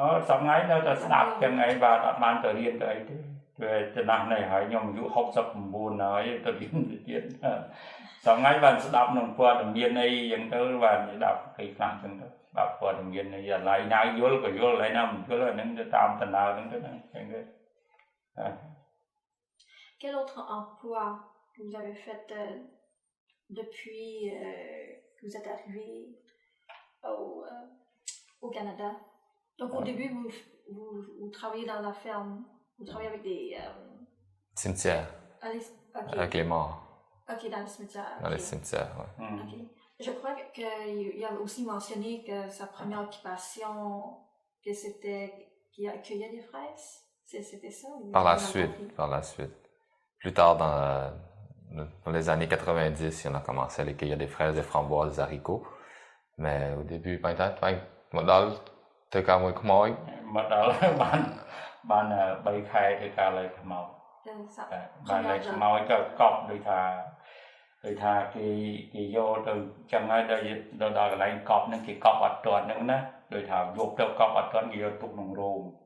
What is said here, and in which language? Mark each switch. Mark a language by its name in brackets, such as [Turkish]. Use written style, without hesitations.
[Khmer] សម័យនៅតែស្ដាប់ចឹងឯងបាទអត់បានទៅរៀនទៅអីទេវាចំណាស់នេះហើយខ្ញុំអាយុ69ហើយទៅរៀនទៀតសម័យបានស្ដាប់នឹងព័ត៌មានអីចឹងទៅបានស្ដាប់គេខ្លះចឹងទៅស្ដាប់ព័ត៌មានអីអាឡៃណាយល់ក៏យល់អាឡៃណាមិនយល់អាហ្នឹងទៅតាមដំណើរហ្នឹងទៅចឹងទៅ [French] Quel autre emploi vous avez fait depuis que vous êtes arrivé au Canada? Donc au début, vous travaillez dans la ferme, vous travaillez avec des... cimetières, avec les morts. Ok, dans le cimetière. Dans les cimetières, oui. Okay. Je crois qu'il a aussi mentionné que sa première occupation, que c'était qu'il accueillait des fraises. C'était ça? Par la suite. Plus tard, dans les années 90, on a commencé à aller cueillir des fraises, des framboises, des haricots. Mais au début, peut-être, modèle, t'es quand même comment? [Khmer] Modèle, ban 3 ខែធ្វើការលើខ្មោចបានលើខ្មោចក៏កប់ដូចថាគេយកទៅចឹងហើយដល់កន្លែងកប់ហ្នឹងគេកប់អត់ទាន់ហ្នឹងណាដូចថាយកទៅកប់អត់ទាន់គេយកទុកក្នុងរោង